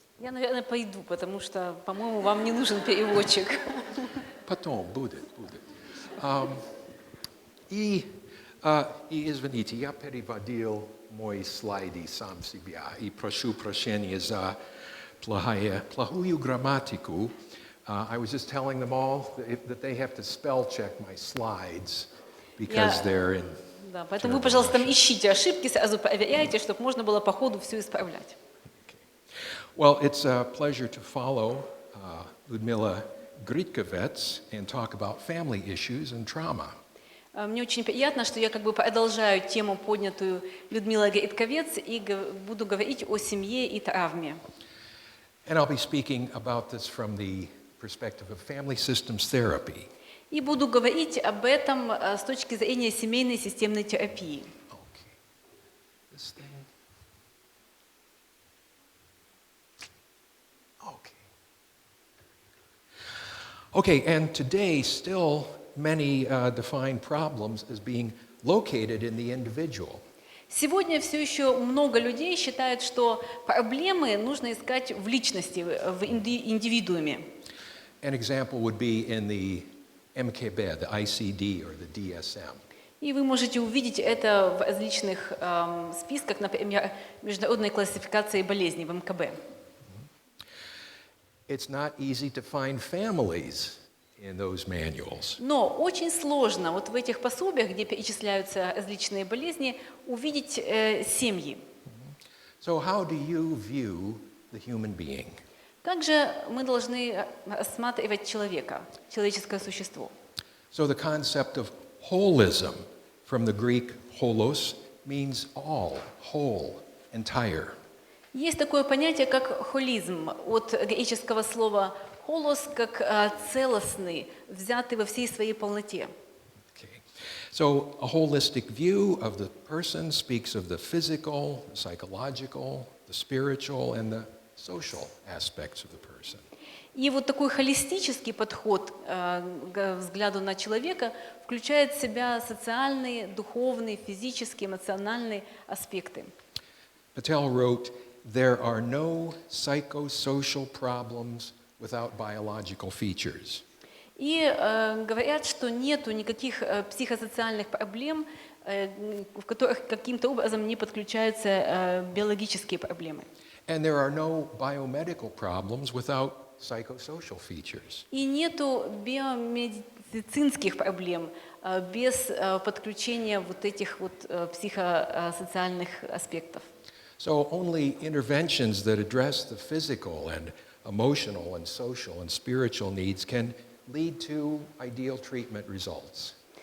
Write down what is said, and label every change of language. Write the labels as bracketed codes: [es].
[ru] Я, наверное, пойду, потому что, по-моему, вам не нужен переводчик. Потом будет. И извините, я переводил мои слайды сам себя, и прошу прощения за плохую грамматику. [en] I was just telling them all that they have to spell check my slides because they're in. [ru] Да, поэтому вы, пожалуйста, там ищите ошибки, сразу проверяйте, чтобы можно было по ходу все исправлять. [en] Well, it's a pleasure to follow Ludmila Gritkovets and talk about family issues and trauma. [ru] Мне очень приятно, что я как бы продолжаю тему, поднятую Людмилой Гритковец, и буду говорить о семье и травме. [en] And I'll be speaking about this from the perspective of family systems therapy. [ru] И буду говорить об этом с точки зрения семейной системной терапии. [en] Okay. This thing. Okay, and today still many define problems as being located in the individual. [ru] Сегодня все еще много людей считают, что проблемы нужно искать в личности, в индивидууме. [en] An example would be in the MKB, the ICD or the DSM. [ru] И вы можете увидеть это в различных списках, например, международной классификации болезней в МКБ. [en] It's not easy to find families in those manuals. [ru] Но очень сложно вот в этих пособиях, где перечисляются различные болезни, увидеть семьи. [en] So how do you view the human being? [ru] Как же мы должны рассматривать человека, человеческое существо? [en] So the concept of holism, from the Greek holos, means all, whole, entire. [ru] Есть такое понятие, как холизм, от греческого слова «холос», как целостный, взятый во всей своей полноте. [en] Okay. So a holistic view of the person speaks of the physical, the psychological, the spiritual, and the social aspects of the person. [ru] И вот такой холистический подход к взгляду на человека включает в себя социальные, духовные, физические, эмоциональные аспекты. [en] Patel wrote, "There are no psychosocial problems without biological features." [ru] И говорят, что нету никаких психосоциальных проблем, в которых каким-то образом не подключаются биологические проблемы. [en] And there are no biomedical problems without psychosocial features. [ru] И нету биомедицинских проблем без подключения вот этих вот психосоциальных аспектов. [en] So only interventions that address the physical and emotional and social and spiritual needs can lead to ideal treatment results.